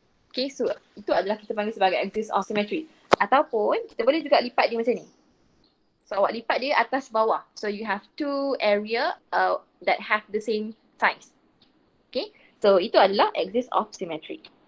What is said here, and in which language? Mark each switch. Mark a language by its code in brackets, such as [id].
[ms] Okay, so itu adalah kita panggil sebagai axis of symmetry. Ataupun kita boleh juga lipat dia macam ni. So awak lipat dia atas bawah. [en] So you have two area that have the same size. [ms] Okay, so itu adalah axis of symmetry.